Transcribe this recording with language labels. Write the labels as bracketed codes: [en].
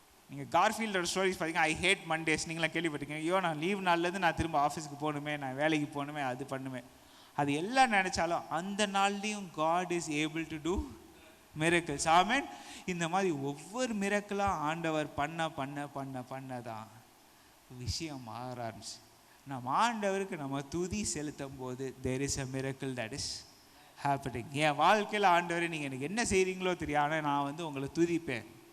[ta] நீங்கள் கார்ஃபீல்டோட ஸ்டோரிஸ் பார்த்தீங்கன்னா, [en] I hate Mondays, [ta] நீங்களாம் கேள்விப்பட்டிருக்கீங்க. ஐயோ நான் லீவ் நாள்லேருந்து நான் திரும்ப ஆஃபீஸுக்கு போகணுமே, நான் வேலைக்கு போகணுமே, அது பண்ணுமே, அது எல்லாம் நினச்சாலும் அந்த நாள்லேயும் [en] God is able to do miracles. [ta] ஆமென். இந்த மாதிரி ஒவ்வொரு மிரக்கிளாக ஆண்டவர் பண்ணதான் விஷயம் மாற ஆரம்பிச்சு. நம்ம ஆண்டவருக்கு நம்ம துதி செலுத்தும் போது [en] there is a miracle that is happening. [ta] என் வாழ்க்கையில் ஆண்டவரே நீங்கள் எனக்கு என்ன செய்கிறீங்களோ தெரியும், ஆனால் நான் வந்து உங்களை துதிப்பேன்.